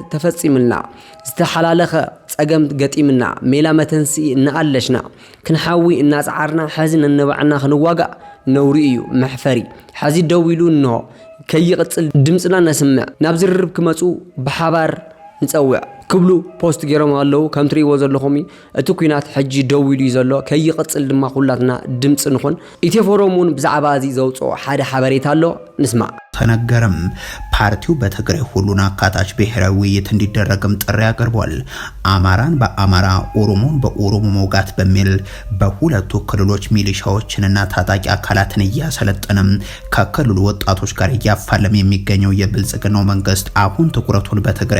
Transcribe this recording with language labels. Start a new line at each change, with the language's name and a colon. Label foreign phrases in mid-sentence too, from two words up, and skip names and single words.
Tigrinya: ተፈጺምልና ዝተሓላለኸ ጸገም ገጢምና ሜላ መተንስኢ እናኣለሽና ክንሓዊ እናጻዓርና ሓዝን እንባዕና ክንዋጋእ ነውሪ እዩ መሕፈሪ ሓዚ ደው ኢሉ እንሆ ከይቕጽል ድምፅና ነስምዕ ናብ ዝርርብ ክመፁ ብሓባር ንጸውዕ ክብሉ ፖስት ገይሮም ኣለው ከም ትሪእዎ ዘለኹም እቲ ኩናት ሕጂ ደው ኢሉ ዘሎ ከይቕጽል ድማ ኩላትና ድምፅ ንኹን ኢትዮፎረም እውን ብዛዕባ እዚ ዘውፅኦ ሓደ ሓበሬታ ኣሎ ንስማዕ
Amharic: ተነገረም። ፓርቲው በትግራይ ሁሉን አካታች ብሔራዊ ውይይት እንዲደረግም ጥሪ አቅርቧል። አማራን በአማራ ኦሮሞን በኦሮሞ መውጋት በሚል በሁለቱ ክልሎች ሚሊሻዎችንና ታጣቂ አካላትን እያሰለጠነም ከክልሉ ወጣቶች ጋር እያፋለም የሚገኘው የብልጽግናው መንግስት አሁን ትኩረቱን በትግራይ